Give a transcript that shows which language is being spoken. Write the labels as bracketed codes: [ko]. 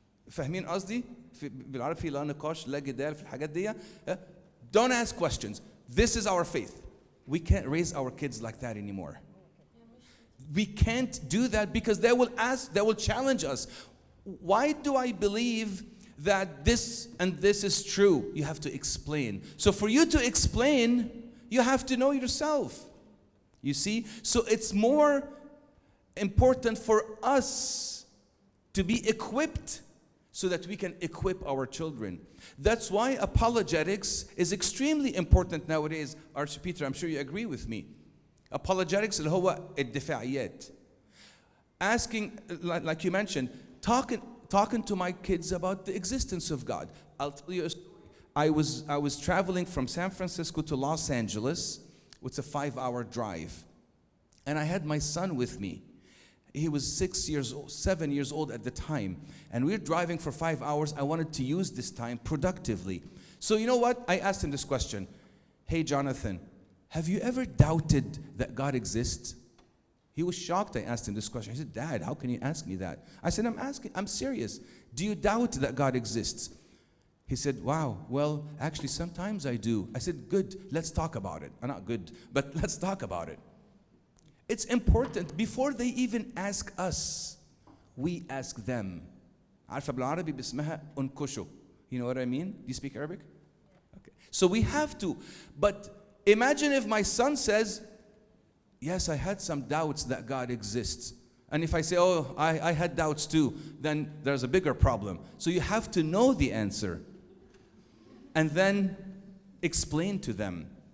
[ar] فاهمين قصدي؟ بالعربي لا نقاش لا جدال في الحاجات دي. [en] Don't ask questions. This is our faith. We can't raise our kids like that anymore. We can't do that because they will challenge us. Why do I believe that this and this is true? You have to explain. So for you to explain, you have to know yourself. You see? So it's more important for us to be equipped so that we can equip our children. That's why apologetics is extremely important nowadays. Archpeter, I'm sure you agree with me. Apologetics [ar] اللي هو الدفاعيات. [en] Asking, like you mentioned, talking to my kids about the existence of God. I'll tell you a story. I was traveling from San Francisco to Los Angeles. It's a 5-hour drive. And I had my son with me. He was 7 years old at the time. And we were driving for 5 hours. I wanted to use this time productively. So you know what? I asked him this question. Hey, Jonathan, have you ever doubted that God exists? He was shocked I asked him this question. He said, Dad, how can you ask me that? I said, I'm serious. Do you doubt that God exists? He said, wow, well, actually, sometimes I do. I said, good, let's talk about it. Not good, but let's talk about it. It's important. Before they even ask us, we ask them. [ar] عارفة بالعربي باسمها انكشوا. [en] You know what I mean? Do you speak Arabic? Okay. So we have to. But imagine if my son says, yes, I had some doubts that God exists. And if I say, oh, I had doubts too, then there's a bigger problem. So you have to know the answer and then explain to them.